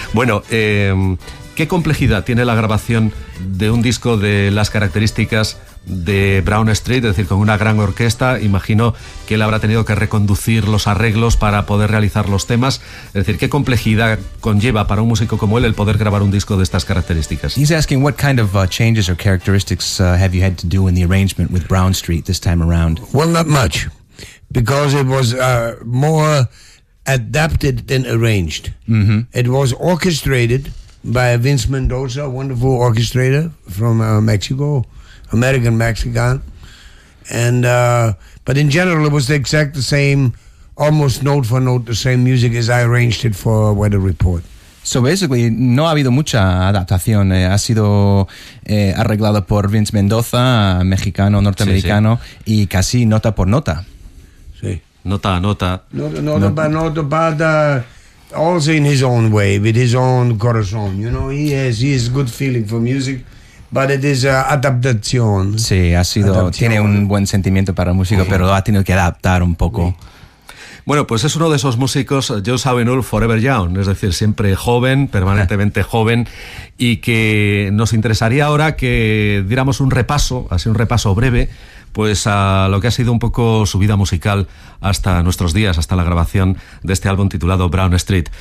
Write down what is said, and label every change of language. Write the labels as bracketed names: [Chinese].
[Spanish] Bueno, ¿qué complejidad tiene la grabación de un disco de las características de Brown Street, es decir, con una gran orquesta? Imagino que él habrá tenido que reconducir los arreglos para poder realizar los temas. Es decir, ¿qué complejidad conlleva para un músico como él el poder grabar un disco de estas características? [English] He's asking what kind of changes or characteristics have you had to do in the arrangement with Brown Street this time around? Well, not much, because it was more adapted than arranged. Mm-hmm. It was orchestrated by Vince Mendoza, a wonderful orchestrator from Mexico, American-Mexican. But in general, it was the exact the same, almost note for note, the same music as I arranged it for Weather Report. So basically, [Spanish] no ha habido mucha adaptación. Ha sido arreglado por Vince Mendoza, mexicano, norteamericano, sí. Y casi nota por nota. Sí. Nota a nota. Nota para nota para... [English] Also in his own way, with his own corazón, you know, he has good feeling for music, but it is adaptación. [Spanish] Sí, ha sido, adaptación. Tiene un buen sentimiento para el músico, pero lo ha tenido que adaptar un poco. Sí. Bueno, pues es uno de esos músicos, Joe Zawinul, [English] forever young, [Spanish] es decir, siempre joven, permanentemente joven, y que nos interesaría ahora que diéramos un repaso, así un repaso breve, pues a lo que ha sido un poco su vida musical hasta nuestros días, hasta la grabación de este álbum titulado Brown Street.